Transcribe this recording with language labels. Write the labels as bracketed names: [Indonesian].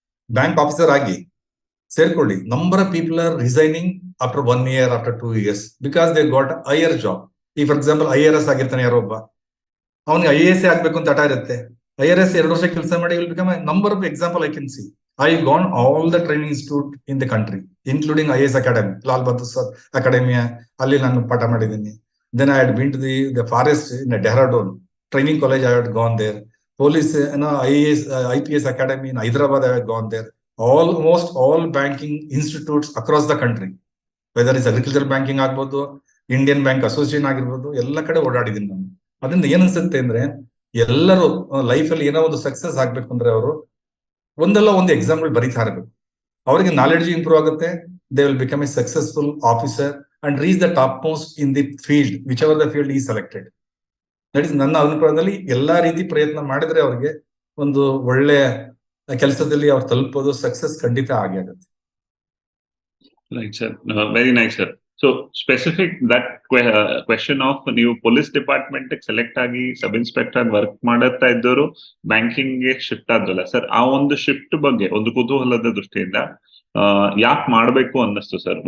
[Kannada] Bank officer ಆಗಿ ಸೇರ್ಕೊಳ್ಳಿ. [English] Number of people are resigning after 1 year, after 2 years, because they got higher job. [Kannada] ಈ for example IRS ಆಗಿರ್ತಾನೆ ಯಾರೋ ಒಬ್ಬ, ಅವನಿಗೆ IAS ಆಗ್ಬೇಕು ಅಂತ ಹಠ ಇರುತ್ತೆ. IRS 2 ವರ್ಷ ಕೆಲಸ ಮಾಡಿ [English] Will become number of example I can see. I gone all the training institute in the country, including IAS academy, Lal Bahadur Shastri ಅಕಾಡೆಮಿಯ, [Kannada] ಅಲ್ಲಿ ನಾನು ಪಾಠ ಮಾಡಿದ್ದೀನಿ. [English] Then I had been to the forest in Dehradun training college. I had gone there. Police, IAS, IPS academy in Hyderabad, I had gone there. Almost all banking institutes across the country, whether it's agricultural banking [Kannada] ಆಗ್ಬೋದು, Indian bank association ಆಗಿರ್ಬೋದು, ಎಲ್ಲ ಕಡೆ ಓಡಾಡಿದ್ದೀನಿ ನಾನು. ಅದರಿಂದ ಏನ್ ಅನ್ಸುತ್ತೆ ಅಂದ್ರೆ, ಎಲ್ಲರೂ ಲೈಫಲ್ಲಿ ಏನೋ ಒಂದು ಸಕ್ಸಸ್ ಆಗ್ಬೇಕು ಅಂದ್ರೆ ಅವರು ಒಂದಲ್ಲ ಒಂದು ಎಕ್ಸಾಮ್ಗಳು ಬರೀತಾ ಇರಬೇಕು. ಅವರಿಗೆ ನಾಲೆಡ್ಜ್ ಇಂಪ್ರೂವ್ ಆಗುತ್ತೆ. [English] They will become a successful officer and reach the topmost in the field, whichever the field is selected. [Kannada] That is ನನ್ನ ಅಭಿಪ್ರಾಯದಲ್ಲಿ ಎಲ್ಲಾ ರೀತಿ ಪ್ರಯತ್ನ ಮಾಡಿದ್ರೆ ಅವ್ರಿಗೆ ಒಂದು ಒಳ್ಳೆ ಕೆಲಸದಲ್ಲಿ ಅವ್ರು ತಲುಪೋದು, ಸಕ್ಸಸ್ ಖಂಡಿತ ಆಗೇ ಆಗುತ್ತೆ. [English] Right, sir. Very nice, sir. So specific that question of [Kannada] ನೀವು ಪೊಲೀಸ್ ಡಿಪಾರ್ಟ್ಮೆಂಟ್ ಸೆಲೆಕ್ಟ್ ಆಗಿ ಸಬ್ ಇನ್ಸ್ಪೆಕ್ಟರ್ ವರ್ಕ್ ಮಾಡುತ್ತಾ ಇದ್ದವರು ಬ್ಯಾಂಕಿಂಗ್ ಗೆ ಶಿಫ್ಟ್ ಆದ್ರಲ್ಲ ಸರ್, ಆ ಒಂದು ಶಿಫ್ಟ್ ಬಗ್ಗೆ ಒಂದು ಕುತೂಹಲದ ದೃಷ್ಟಿಯಿಂದ ಯಾಕೆ ಮಾಡ್ಬೇಕು ಅನ್ನಿಸ್ತು ಸರ್?